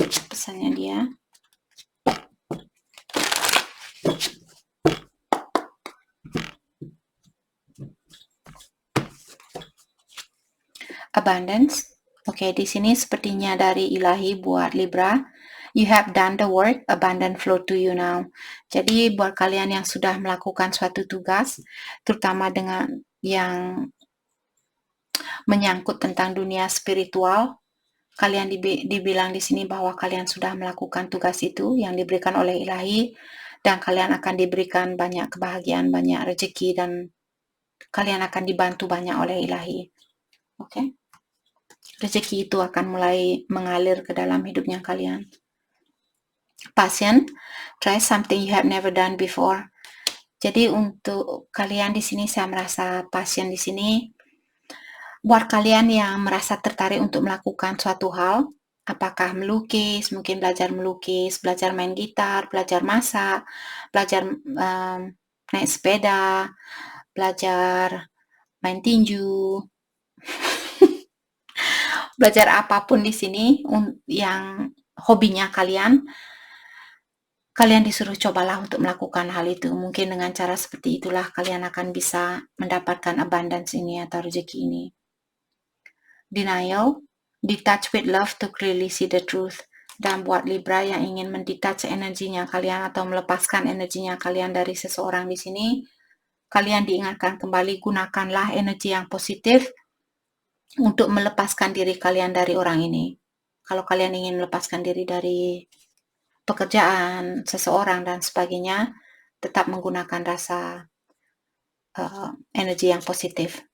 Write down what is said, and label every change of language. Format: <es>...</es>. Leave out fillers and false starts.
<id>Pesannya dia. Abundance. Oke, di sini sepertinya dari ilahi buat Libra.</id> <en>You have done the work, abundant flow to you now.</en> <id>Jadi buat kalian yang sudah melakukan suatu tugas, terutama dengan yang menyangkut tentang dunia spiritual, kalian dibilang di sini bahwa kalian sudah melakukan tugas itu yang diberikan oleh ilahi, dan kalian akan diberikan banyak kebahagiaan, banyak rezeki, dan kalian akan dibantu banyak oleh ilahi. Oke? Rezeki itu akan mulai mengalir ke dalam hidupnya kalian.</id> <en>Passion, try something you have never done before.</en> <id>Jadi untuk kalian di sini saya merasa passion di sini buat kalian yang merasa tertarik untuk melakukan suatu hal, apakah melukis, mungkin belajar melukis, belajar main gitar, belajar masak, belajar naik sepeda, belajar main tinju, belajar apapun di sini yang hobinya kalian disuruh cobalah untuk melakukan hal itu. Mungkin dengan cara seperti itulah kalian akan bisa mendapatkan abundance ini atau rezeki ini.</id> <en>Denial, detach with love to clearly see the truth.</en> <id>Dan buat Libra yang ingin mendetach energinya kalian atau melepaskan energinya kalian dari seseorang di sini, kalian diingatkan kembali, gunakanlah energi yang positif untuk melepaskan diri kalian dari orang ini. Kalau kalian ingin melepaskan diri dari pekerjaan, seseorang, dan sebagainya, tetap menggunakan rasa energi yang positif.</id>